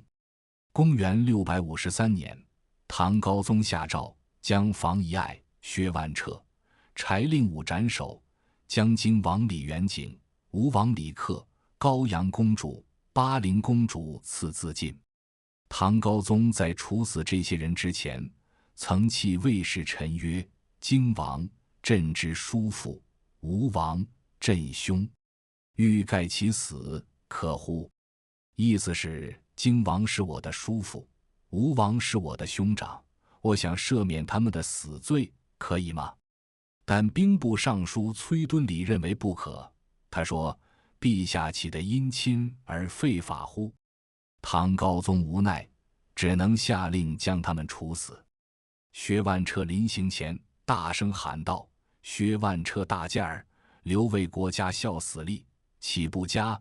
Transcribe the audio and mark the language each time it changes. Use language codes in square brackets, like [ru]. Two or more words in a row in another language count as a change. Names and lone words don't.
[zh] 公元653年，唐高宗下诏將房遺愛、薛萬徹、柴令武斩首，将京王李元景、吳王李克、高陽公主、巴陵公主賜自盡。唐高宗在處死這些人之前，曾泣魏氏臣曰：“京王，朕之叔父；吳王，朕兄。欲蓋其死，可乎？” 意思是京王是我的叔父，吳王是我的兄長，我想赦免他們的死罪，可以嗎？但兵部尚書崔敦禮認為不可。他說：“陛下豈得因親而廢法乎？” 唐高宗無奈，只能下令將他們處死。薛萬徹臨行前大聲喊道：“薛萬徹大駕兒，留為國家效死力，豈不嘉？